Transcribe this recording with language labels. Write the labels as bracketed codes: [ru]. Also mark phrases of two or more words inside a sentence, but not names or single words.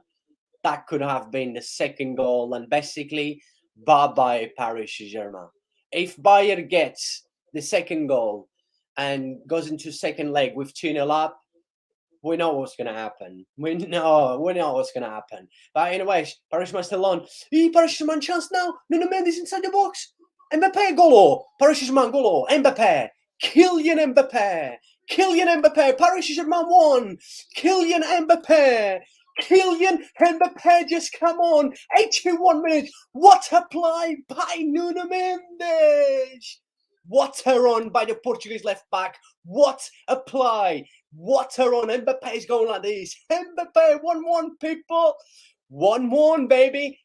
[en] That could have been the second goal, and basically, bye-bye Paris Saint-Germain. If Bayern gets the second goal and goes into second leg with 2-0 up, we know what's going to happen. We know what's going to happen. But anyways, Paris Saint-Germain still on. Paris Saint-Germain chance now. Nuno Mendes inside the box. Mbappé, golo. Paris Saint-Germain, golo. Mbappé. Kylian Mbappé. Kylian Mbappé. Paris Saint-Germain won. Kylian Mbappé. Kylian Mbappé, just come on. 81 minutes. What a play by Nuno Mendes. What a run by the Portuguese left back. What a play. What a run. Mbappé is going like this. Mbappé, 1-1, people. 1-1, baby.